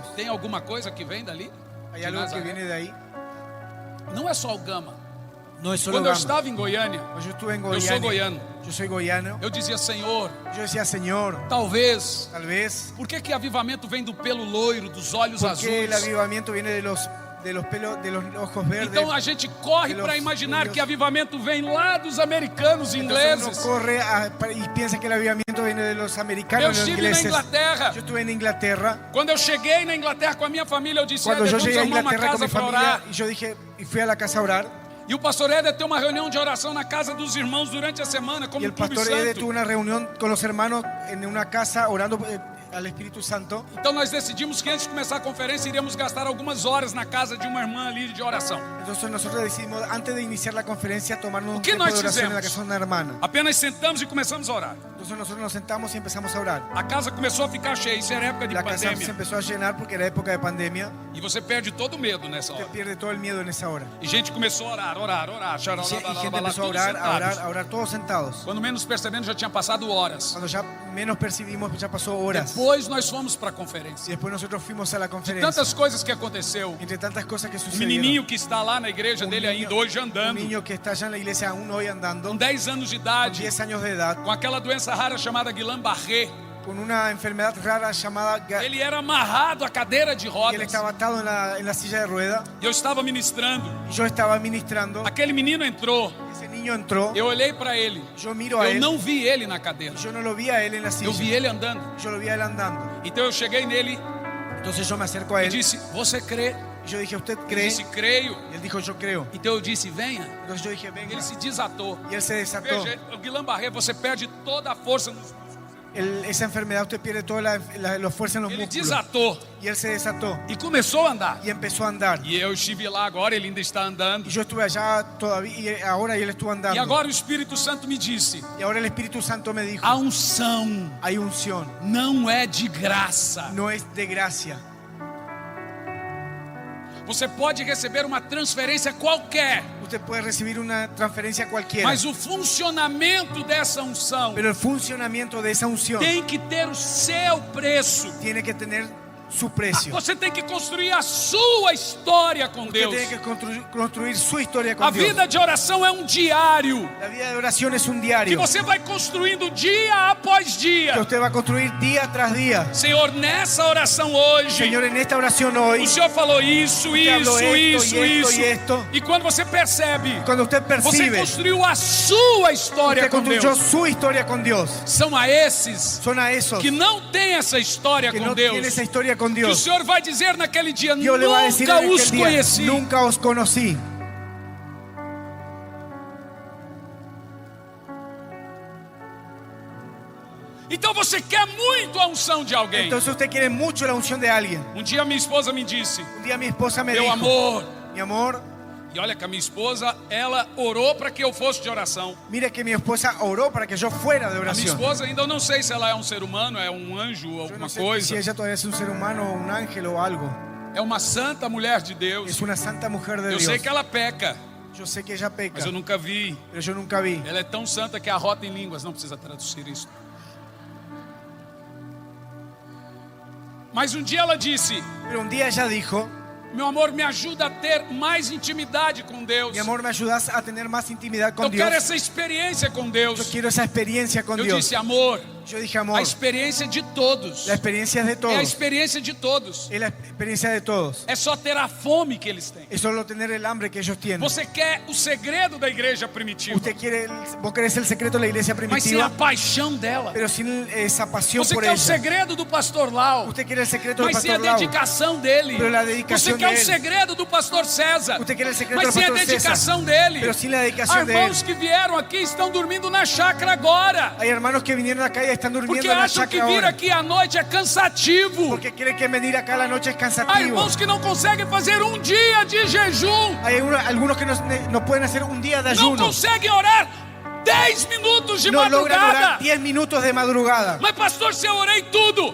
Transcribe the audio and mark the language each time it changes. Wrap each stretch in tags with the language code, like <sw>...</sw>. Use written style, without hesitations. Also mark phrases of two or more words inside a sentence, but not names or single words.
<pt>Tem alguma coisa que vem dali?</pt> <es>Hay</es> <pt>De</pt> <es>algo que</es> <pt>Nazaré.</pt> <es>viene de ahí.</es> <pt>Não é só o Gama.</pt> <es>No es solo</es> <pt>Quando eu</pt> <es>Gama.</es> <pt>estava em Goiânia,</pt> <es>Pues yo estuve en</es> <pt>eu sou</pt> <es>Goiânia.</es> <pt>goiano.</pt> <es>Yo soy goiano.</es> <pt>Eu dizia: Senhor,</pt> <es>Yo decía, Señor,</es> <pt>talvez.</pt> <es>tal vez,</es> <pt>Por que avivamento vem do pelo loiro, dos olhos</pt> <es>porque el</es> <pt>azuis?</pt> <es>avivamiento viene de los de los pelos, de los ojos verdes.</es> <pt>Então a gente corre para imaginar que avivamento vem lá dos americanos e</pt> <es>Entonces</es> <pt>ingleses.</pt> <es>uno corre y piensa que el avivamiento viene de los</es> <pt>Eu</pt> <es>americanos, de los</es> <pt>estive na</pt> <es>ingleses.</es> <pt>Inglaterra.</pt> <es>Yo estuve en Inglaterra.</es> <pt>Quando eu cheguei na Inglaterra com a minha família, eu disse:</pt> <es>Cuando yo</es> <pt>Éder,</pt> <es>llegué a</es> <pt>vamos arrumar uma</pt> <es>Inglaterra con mi</es> <pt>casa para</pt> <es>familia,</es> <pt>orar.</pt> <es>y yo dije, y fui a la casa a orar.</es> <pt>E o pastor Éder tem uma reunião de oração na casa dos irmãos durante a semana, como</pt> <es>Y el</es> <pt>um clube</pt> <es>pastor Ede</es> <pt>santo.</pt> <es>tuvo una reunión con los hermanos en una casa orando al Espíritu Santo.</es> <pt>Então nós decidimos que antes de começar a conferência iríamos gastar algumas horas na casa de uma irmã ali de oração.</pt> <es>Entonces nosotros decidimos, antes de iniciar la conferencia, tomarnos un</es> <pt>¿Qué</pt> <es>tiempo de</es> <pt>nós</pt> <es>oración en la</es> <pt>fizemos?</pt> <es>casa de una hermana.</es> <pt>Apenas sentamos e começamos a orar.</pt> <es>Entonces nosotros nos sentamos y empezamos a orar.</es> <pt>A casa começou a ficar cheia, isso era época de</pt> <es>La casa se</es> <pt>pandemia.</pt> <es>empezó a llenar porque era época de pandemia.</es> <pt>E você perde todo o medo nessa</pt> <es>Te</es> <pt>hora.</pt> <es>pierde todo el miedo en esa hora.</es> <pt>E gente começou a orar,</pt> <es>Y gente empezó a</es> <pt>tudo</pt> <es>orar,</es> <pt>sentados.</pt> <es>a orar todos sentados.</es> <pt>Quando menos percebendo, já tinha passado horas.</pt> <es>Cuando ya menos percibimos, ya pasó horas.</es> <pt>Depois nós fomos para a</pt> <es>Y</es> <pt>conferência.</pt> <es>después nosotros fuimos a la</es> <pt>De</pt> <es>conferencia.</es> <pt>tantas coisas que aconteceu.</pt> <es>Entre tantas cosas que</es> <pt>O</pt> <es>sucedieron.</es> <pt>menininho que está lá na igreja dele ainda hoje</pt> <es>un</es> <pt>andando,</pt> <es>niño que está allá en la iglesia aún hoy andando,</es> <pt>com 10 anos de</pt> <es>con</es> <pt>idade,</pt> <es>10 años de edad,</es> <pt>com aquela doença rara chamada Guillain-Barré.</pt> <es>con una enfermedad rara llamada</es> <pt>Ele era amarrado à cadeira de</pt> <es>y él</es> <pt>rodas.</pt> <es>estaba atado en la silla de rueda.</es> <pt>E eu estava ministrando.</pt> <es>Y yo estaba ministrando.</es> <pt>Aquele menino entrou.</pt> <es>Ese niño entró.</es> <pt>Eu olhei para ele.</pt> <es>Yo miro a</es> <pt>Eu</pt> <es>él.</es> <pt>não vi ele na cadeira.</pt> <es>Yo no lo vi a él en la</es> <pt>Eu vi</pt> <es>silla.</es> <pt>ele andando.</pt> <es>Yo lo vi a él andando.</es> <pt>Então eu cheguei nele</pt> <es>Entonces yo me acerco a</es> <pt>e</pt> <es>él.</es> <pt>disse: Você crê?</pt> <es>Y yo dije, ¿usted</es> <pt>Ele</pt> <es>cree?</es> <pt>disse: Creio.</pt> <es>Y él dijo, yo creo.</es> <pt>Então eu disse: Venha.</pt> <es>Entonces yo dije, venga.</es> <pt>Ele se desatou.</pt> <es>Y él se desató.</es> <pt>Veja, o Guillain-Barré, você perde toda a força nos músculos.</pt> <es>Esa enfermedad usted pierde toda la fuerza en los</es> <pt>Ele</pt> <es>músculos.</es> <pt>desatou</pt> <es>Y él se desató.</es> <pt>e começou a andar.</pt> <es>Y empezó a andar.</es> <pt>E eu estive lá agora, ele ainda está andando.</pt> <es>Y yo estuve allá todavía, y ahora y él estuvo andando.</es> <pt>E agora o Espírito Santo me disse:</pt> <es>Y ahora el Espíritu Santo me dijo,</es> <pt>a unção</pt> <es>hay unción,</es> <pt>não é de graça.</pt> <es>no es de gracia.</es> <pt>Você pode receber uma transferência qualquer,</pt> <es>Usted puede recibir una transferencia cualquiera,</es> <pt>mas o funcionamento dessa unção</pt> <es>pero el funcionamiento de esa unción</es> <pt>tem que ter o seu preço.</pt> <es>tiene que tener su precio.</es> <pt>Você tem que construir a sua história com</pt> <es>Usted</es> <pt>Deus.</pt> <es>tiene que construir su historia con</es> <pt>A</pt> <es>Dios.</es> <pt>vida de oração é um diário</pt> <es>La vida de oración es un</es> <pt>que</pt> <es>diario</es> <pt>você vai construindo dia após</pt> <es>que</es> <pt>dia.</pt> <es>usted va a construir día tras día.</es> <pt>Senhor, nessa oração hoje,</pt> <es>Señor, en esta oración hoy,</es> <pt>o Senhor falou isso,</pt> <es>Usted habló</es> <pt>isso,</pt> <es>esto,</es> <pt>isso,</pt> <es>y esto.</es> <pt>E quando você percebe,</pt> <es>cuando usted</es> <pt>você</pt> <es>percibe,</es> <pt>construiu a sua história</pt> <es>usted</es> <pt>com</pt> <es>construyó</es> <pt>Deus.</pt> <es>su historia con Dios.</es> <pt>São a esses</pt> <es>Son a esos</es> <pt>que não têm essa história</pt> <es>que</es> <pt>com</pt> <es>no</es> <pt>Deus,</pt> <es>tienen esa historia con</es> <pt>que o</pt> <es>Dios.</es> <pt>Senhor vai dizer naquele dia:</pt> <es>Dios le va a decir</es> <pt>nunca</pt> <es>en</es> <pt>os</pt> <es>aquel día,</es> <pt>conheci.</pt> <es>nunca os conocí.</es> <pt>Então você quer muito a unção de alguém.</pt> <es>Entonces usted quiere mucho la unción de alguien.</es> <pt>Um dia minha esposa me disse:</pt> <es>Un día mi esposa me</es> <pt>meu</pt> <es>dijo,</es> <pt>amor.</pt> <es>mi amor,</es> <pt>E olha que a minha esposa, ela orou para que eu fosse de oração.</pt> <es>mire que mi esposa oró para que yo fuera de</es> <pt>A minha</pt> <es>oración.</es> <pt>esposa, ainda eu não sei se ela é um ser humano, é um anjo ou</pt> <es>Yo</es> <pt>alguma</pt> <es>no sé</es> <pt>coisa.</pt> <es>si ella todavía es un ser humano o un ángel o algo.</es> <pt>É uma santa mulher de Deus.</pt> <es>Es una santa mujer de</es> <pt>Eu</pt> <es>Dios.</es> <pt>sei que ela peca,</pt> <es>Yo sé que ella peca,</es> <pt>mas eu nunca vi.</pt> <es>pero yo nunca vi. Ela é tão santa que arrota em línguas, não precisa traduzir isso. Mas um dia ela disse: Pero un día ella dijo,</es> <pt>meu amor, me ajuda a ter mais intimidade com Deus.</pt> <es>mi amor, ¿me ayudas a tener más intimidad con</es> <pt>Eu quero</pt> <es>Dios?</es> <pt>essa experiência com</pt> <es>Yo</es> <pt>Deus.</pt> <es>quiero esa experiencia con</es> <pt>Eu</pt> <es>Dios.</es> <pt>disse: amor,</pt> <es>Yo dije,</es> <pt>a</pt> <es>amor,</es> <pt>experiência de todos.</pt> <es>la experiencia es de</es> <pt>É a</pt> <es>todos.</es> <pt>experiência de todos.</pt> <es>Es la experiencia de todos.</es> <pt>É só ter a fome que eles têm.</pt> <es>Es solo tener el hambre que ellos tienen.</es> <pt>Você quer o segredo da igreja primitiva,</pt> <es>Vos querés el secreto de la iglesia</es> <pt>mas sem a</pt> <es>primitiva,</es> <pt>paixão dela.</pt> <es>pero sin esa pasión</es> <pt>Você</pt> <es>por</es> <pt>quer o</pt> <es>ella.</es> <pt>segredo do pastor Lau,</pt> <es>Usted quiere el secreto del</es> <pt>mas sem a</pt> <es>pastor Lau.</es> <pt>dedicação dele.</pt> <es>Pero la</es> <pt>Você</pt> <es>dedicación</es> <pt>quer</pt> <es>de</es> <pt>o</pt> <es>él.</es> <pt>segredo do pastor César,</pt> <es>Usted quiere el secreto</es> <pt>mas</pt> <es>del</es> <pt>sem a</pt> <es>pastor</es> <pt>dedicação</pt> <es>César.</es> <pt>dele.</pt> <es>Pero sin la</es> <pt>Há</pt> <es>dedicación de él.</es> <pt>irmãos que vieram aqui estão dormindo na chácara agora,</pt> <es>Hay hermanos que vinieron acá y están durmiendo</es> <pt>porque</pt> <es>en la</es> <pt>acham que</pt> <es>chacra</es> <pt>vir</pt> <es>ahora.</es> <pt>aqui à noite é cansativo.</pt> <es>Porque creen que venir acá a la noche es</es> <pt>Há</pt> <es>cansativo.</es> <pt>irmãos que não conseguem fazer um dia de jejum,</pt> <es>Hay algunos que no pueden hacer un día de</es> <pt>não</pt> <es>ayuno.</es> <pt>conseguem orar 10 minutos de</pt> <es>No logran</es> <pt>madrugada.</pt> <es>orar 10 minutos de madrugada.</es> <pt>Mas pastor, se eu orei tudo.</pt>